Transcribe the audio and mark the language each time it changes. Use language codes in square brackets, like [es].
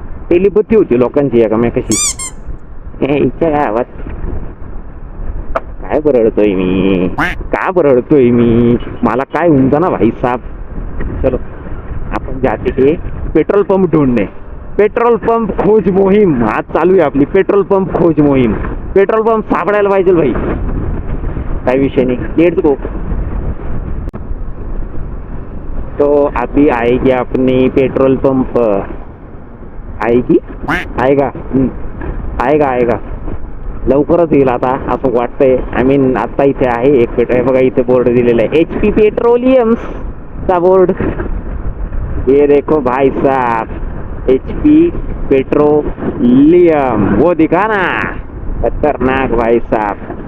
[mr] टेलिपथी होती लोकांची एकामेकाशी. इच्छा गावात काय बरळतोय मी, का बरळतोय मी, मला काय उमजा ना भाई साहब. चलो आपण जाते हे पेट्रोल पंप ढूंढणे. पेट्रोल पंप खोज मोहीम आज चालू आहे आपली. पेट्रोल पंप खोज मोहीम. पेट्रोल पंप सापडायला पाहिजे भाई, काही विषय नहीं. [en] Let's go. [hi] तो अभी आएगी अपनी पेट्रोल पंप. आएगी, आएगा, आएगा [mr] लवकरच येईल आता असं वाटतंय. [en] I mean [mr] आता इथे आहे एक पेट्रोल, बघा इथे बोर्ड दिलेला आहे एच पी पेट्रोलियम्स चा बोर्ड. [hi] ये देखो भाई साहब, एच पी पेट्रोलियम, वो दिखा ना, खतरनाक भाई साहब.